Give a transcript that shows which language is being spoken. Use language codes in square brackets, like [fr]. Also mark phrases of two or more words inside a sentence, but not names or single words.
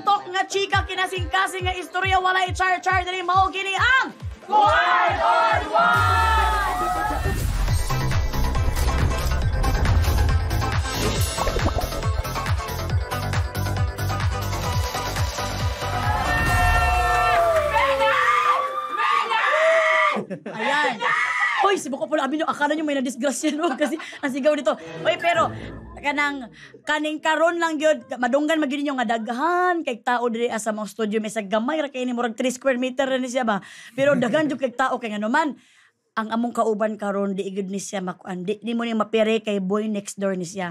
[ceb] nga chika kinasing-kasing nga istorya walay char-char dali mao gini ang [en] One on One! [ceb] Ayan. [tl] Hoy, si Boko pala abino, akala nyo may na-disgrasya no kasi ang sigaw dito. [ceb] Hoy, pero kaning karon lang gyud madunggan magid ninyo nga daghan kay tao diri sa mga studio may sa gamay ra kay ni murag 3 [en] square meter [ceb] ni siya ba. Pero daghan jud kay tao kay ngano man ang among kauban karon di igud ni siya makuan di mo ni mapire kay [en] boy next door [ceb] ni siya.